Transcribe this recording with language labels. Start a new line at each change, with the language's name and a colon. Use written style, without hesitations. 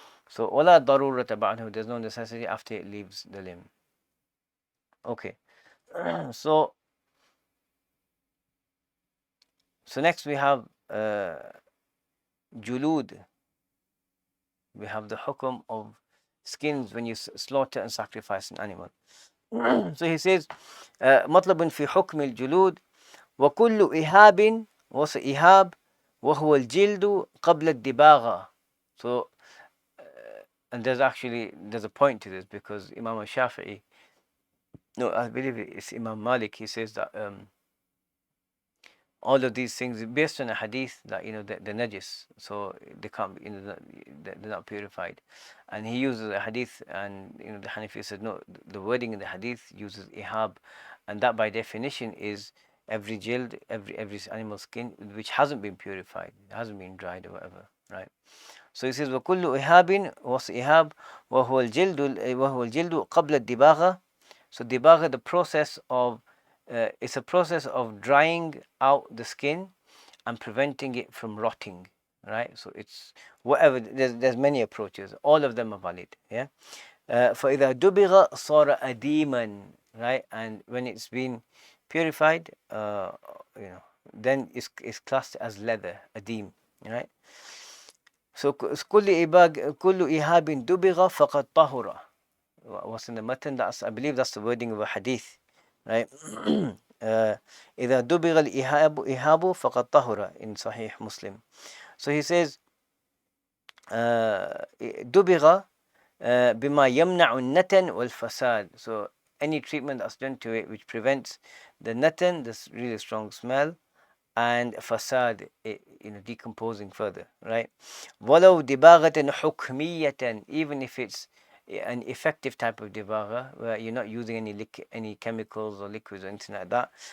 English: So
Arabic: ولا ضرورة بعده,
English: there's no necessity after it leaves the limb. Okay. So next we have julud. We have the hukum of skins when you slaughter and sacrifice an animal. So he says
Arabic: مطلب في حكم الجلود وكل إهاب,
English: what's
Arabic: إهاب وهو الجلد قبل الدباغة.
English: So and there's a point to this, because Imam al-Shafi'i, no, I believe it's Imam Malik, he says that all of these things based on a hadith that the najis, so they can't be, they're not purified. And he uses a hadith, and the Hanafi said no, the wording in the hadith uses ihab, and that by definition is every jild, every animal skin which hasn't been purified, hasn't been dried or whatever, right? So he says
Arabic: وكل إهاب was إهاب وهو الجلد قبل الدباغة.
English: So dibagha, the process of it's a process of drying out the skin and preventing it from rotting, right? So it's whatever. There's many approaches. All of them are valid. Yeah.
Arabic: فإذا دبغ صار أديما, right?
English: And when it's been purified, then it's classed as leather, adim, right?
Arabic: So كل إهاب دبغ فقد طهر.
English: Was in the matan. I believe that's the wording of a hadith, right?
Arabic: إذا دبغ الإهاب فقد طهر
English: in Sahih Muslim. So he says
Arabic: دبغ بما يمنع النتن والفساد.
English: So any treatment that's done to it which prevents the natan, this really strong smell, and fasad, decomposing further, right?
Arabic: ولو دباغة حكمية,
English: even if it's an effective type of dibagha where you're not using any chemicals or liquids or anything like that.